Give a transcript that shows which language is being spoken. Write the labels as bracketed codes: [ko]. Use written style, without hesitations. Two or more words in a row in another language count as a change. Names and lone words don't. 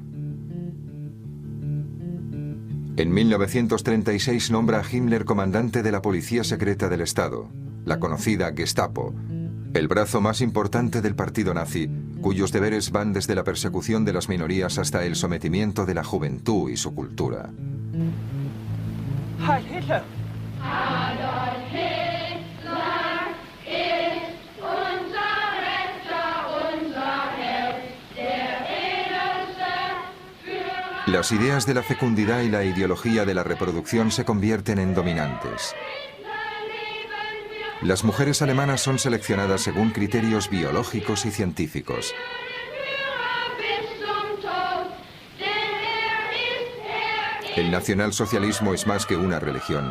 [es] En 1936 nombra a Himmler comandante de la Policía Secreta del Estado, la conocida Gestapo, el brazo más importante del partido nazi, cuyos deberes van desde la persecución de las minorías hasta el sometimiento de la juventud y su cultura. [de] Heil Hitler! Adolf Hitler ist unser Retter, unser Held, der edelste Führer. [es] Las ideas de la fecundidad y la ideología de la reproducción se convierten en dominantes. Las mujeres alemanas son seleccionadas según criterios biológicos y científicos. El nacionalsocialismo es más que una religión.